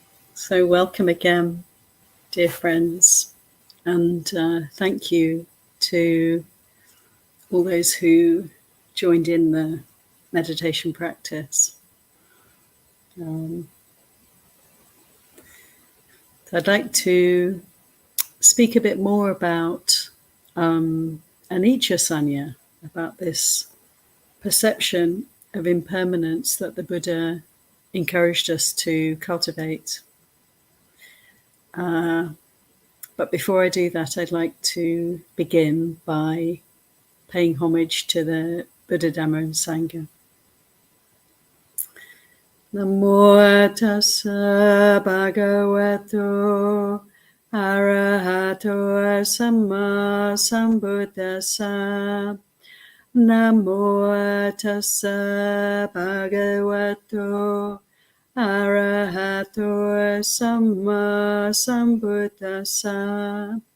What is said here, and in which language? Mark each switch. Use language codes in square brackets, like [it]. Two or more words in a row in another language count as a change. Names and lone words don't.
[en] So welcome again, dear friends, and thank you to all those who joined in the meditation practice. I'd like to speak a bit more about [pi] anicca sanya, [en] about this perception of impermanence that the Buddha encouraged us to cultivate. But before I do that, I'd like to begin by paying homage to the Buddha, Dhamma, and Sangha. [pi] Namo tassa bhagavato arahato samma sambuddhassa. Namo tassa bhagavato arahato samma sambuddhassa.